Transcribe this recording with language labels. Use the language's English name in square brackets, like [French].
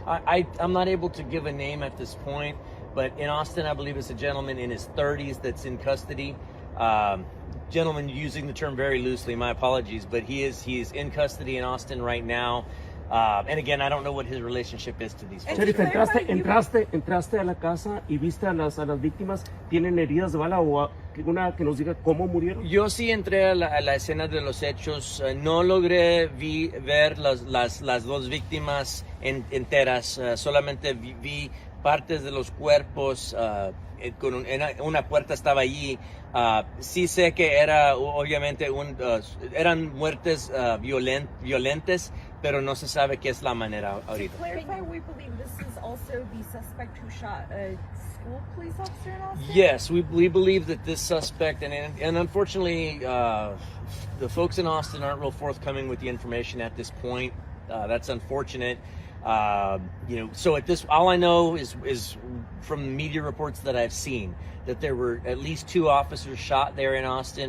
[English] I'm not able to give a name at this point, but in Austin, I believe it's a gentleman in his 30s that's in custody. Gentleman, using the term very loosely, my apologies, but he is in custody in Austin right now. And again, I don't know what his relationship is to these folks. [Spanish] Sheriff, entraste a la casa y viste a las víctimas. ¿Tienen heridas de bala o una que nos diga cómo murieron? Yo sí entré a la escena de los hechos. No logré ver las dos víctimas enteras. Solamente vi partes de los cuerpos. Con una puerta estaba allí. Sí sé que era, obviamente, eran muertes violentas, pero no se sabe qué es la manera ahorita. [English] To clarify, we believe this is also the suspect who shot a school police officer in Austin? Yes, we believe that this suspect, and unfortunately, the folks in Austin aren't real forthcoming with the information at this point. That's unfortunate. So at this, all I know is from media reports that I've seen that there were at least two officers shot there in Austin.